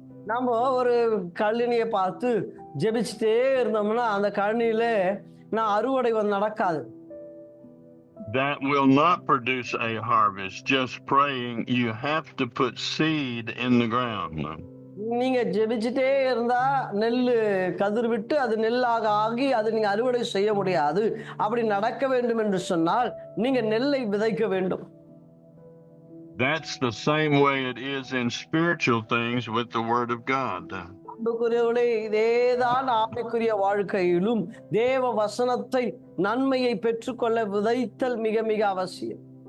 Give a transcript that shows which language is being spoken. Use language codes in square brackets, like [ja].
[ta] நம்ம ஒரு கழனியை பார்த்து ஜெபிச்சுட்டே இருந்தோம்னா அந்த கழனியில அறுவடை நடக்காது. [en] That will not produce a harvest. Just praying, you have to put seed in the ground. [ta] நீங்க ஜெபிச்சுட்டே இருந்தா நெல்லு கதிர் விட்டு அது நெல்லாக ஆகி அது நீங்க அறுவடை செய்ய முடியாது. அப்படி நடக்க வேண்டும் என்று சொன்னால் நீங்க நெல்லை விதைக்க வேண்டும். [en] That's the same way it is in spiritual things with the word of God. [ta] அன்புக்குரியவர்களே, இதேதான் ஆவிக்குரிய வாழ்க்கையிலும் தேவ வசனத்தை நன்மையை பெற்றுக்கொள்ள விதைத்தல் மிக மிக அவசியம்.